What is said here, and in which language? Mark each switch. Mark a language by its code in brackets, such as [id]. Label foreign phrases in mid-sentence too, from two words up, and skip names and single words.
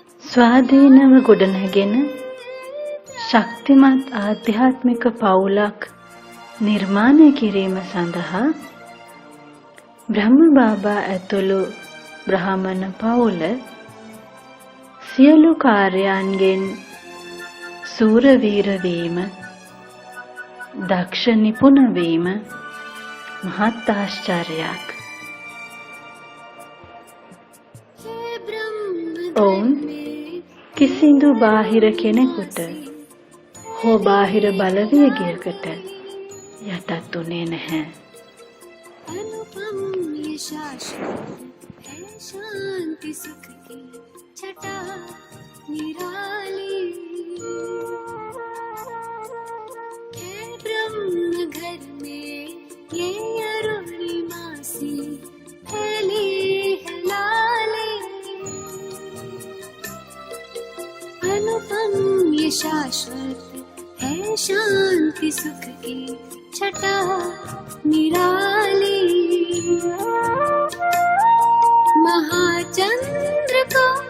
[si] ස්වාධීනව ගොඩනැගෙන ශක්තිමත් ආධ්‍යාත්මික පවුලක් නිර්මාණය කිරීම සඳහා බ්‍රහ්ම බාබා ඇතුළු බ්‍රාහ්මණ පවුල සියලු කාර්යයන්ගෙන් සූරවීර වීම, දක්ෂ නිපුණ වීම මහත් ආශ්චර්යයක්. ඔවුන් කිසිදු බාහිර කෙනෙකුට හෝ බාහිර බලවේගයකට යටත් වුණේ නැහැ. [hi] अनुपम ये शाश्वत है शांति सुख की छटा निराली है ब्रह्म घर में ये अरुणिमा सी फैली है लाली अनुपम ये शाश्वत है शांति सुख की छटा निराली महाचंद्र को